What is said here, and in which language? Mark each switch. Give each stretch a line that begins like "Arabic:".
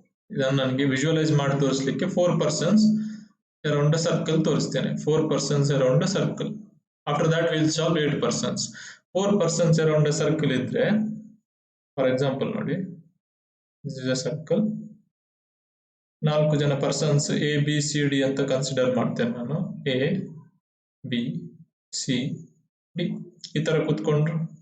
Kannada: ಇದನ್ನ ನನಗೆ ವಿಜುವಲೈಸ್ ಮಾಡಿ ತೋರಿಸಲಿಕ್ಕೆ
English: 4 persons around a circle
Kannada: ತೋರಿಸ್ತೇನೆ.
English: 4 persons around a circle. After that we'll solve 8 persons. 4 persons around a circle
Kannada: ಇದ್ರೆ,
English: for example
Kannada: ನೋಡಿ,
English: this is a circle.
Kannada: 4 ಜನ persons A B C D ಅಂತ consider ಮಾಡ್ತೇನೆ ನಾನು. ಎ ಬಿ ಸಿ ಡಿ ಈ ತರ ಕೂತ್ಕೊಂಡ್ರು.